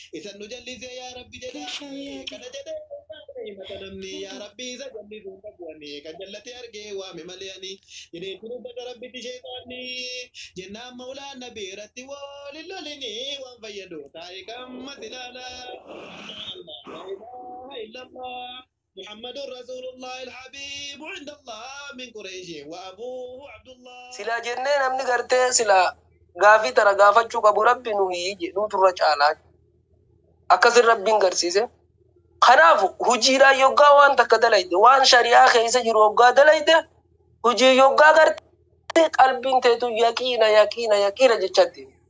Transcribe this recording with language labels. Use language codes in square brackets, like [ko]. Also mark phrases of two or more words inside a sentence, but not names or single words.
[om] Isan nu jallisee yaa Rabbi jedhaani. Kana jedhee mata namni yaa Rabbi isa jallisuu hin qabuani. Kan jallate argee waame malee ani. Jedhee turu bada Rabbitti shayxaanni. Jennaan Mawlaan Nabii irratti wal hin lolini. Waan fayyadu taa'e kammas ilaala. [ar] لا إله إلا الله. محمد رسول الله الحبيب عند الله من قريش وأبوه عبد الله. [om] Sila jennee namni gartee sila gaafii tana gaafachuu qabu Rabbi nu hiyyi jedhu turra caalaa. Akkasin Rabbiin garsiise. Kanaaf hujiidhaan yoggaa waan takka dalayde, waan shari'aa keessa jiru yoggaa dalayde, hujii yoggaa gartee qalbiin teetu yaqiina, yaqiina, yaqiina jechatti.